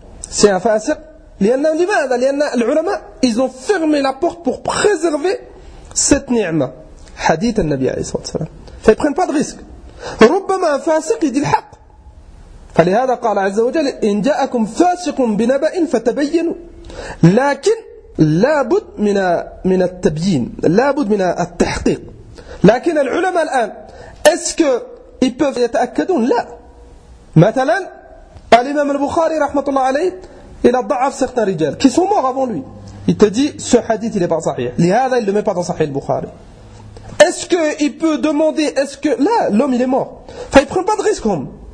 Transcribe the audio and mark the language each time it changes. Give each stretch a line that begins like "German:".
French: C'est un فاسق لأن العلماء ils ont fermé la porte pour préserver cette ni'ma hadith النبي عليه الصلاة والسلام. Ils prennent pas de risque. ربما un فاسق il dit le حق.
Arabic: فلهذا قال عز وجل إن جاءكم فاسق بنبأ فتبينوا.
French: لكن لابد من التبيين لابد من التحقيق لكن العلماء الآن est-ce qu'ils peuvent يتأكدون لا مثلا الإمام البخاري رحمة الله عليه il a ضعف certains رجال qui sont morts avant lui il te dit ce hadith il est pas صحيح لهذا il le met pas dans صحيح البخاري est-ce qu'il peut demander est-ce que là l'homme il est mort enfin il prend pas de risque homme.